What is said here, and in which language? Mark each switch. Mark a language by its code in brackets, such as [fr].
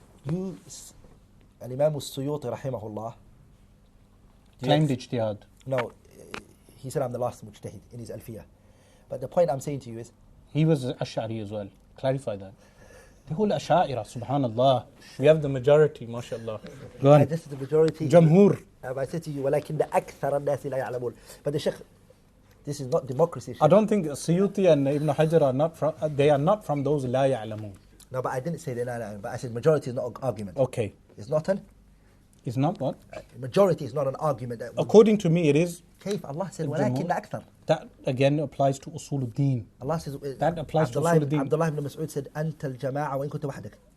[en] You, Al-Imam al-Suyuti, rahimahullah, claimed ijtihad. No, he said I'm the last mujtahid in his alfiyah. But the point I'm saying to you is, he was Ash'ari as well. Clarify that. The whole Ash'a'ira, subhanallah. We have the majority, mashallah. Go on. This is the majority. Jamhur. I said to you, [ar] وَلَكِنَّ أَكْثَرَ النَّاسِ لَا يَعْلَمُونَ. [en] But the Sheikh, this is not democracy. Sheikh. I don't think Suyuti and Ibn Hajar are not from, they are not from those la ya'lamun. No, but I didn't say they're not ya'lamun, but I said majority is not an argument. Okay. It's not an? It's not what? Majority is not an argument. According to me, it is. [ar] كيف? [en] Allah said, [ar] وَلَكِنَّ أَكْثَرَ. [en] That again applies to usul al-deen. Allah says, that applies to usul al-deen. Abdullah ibn Mas'ud said, [ar] أَنْتَ الْجَمَاعَ وَإِن كُنْتَ وَحْدَكَ.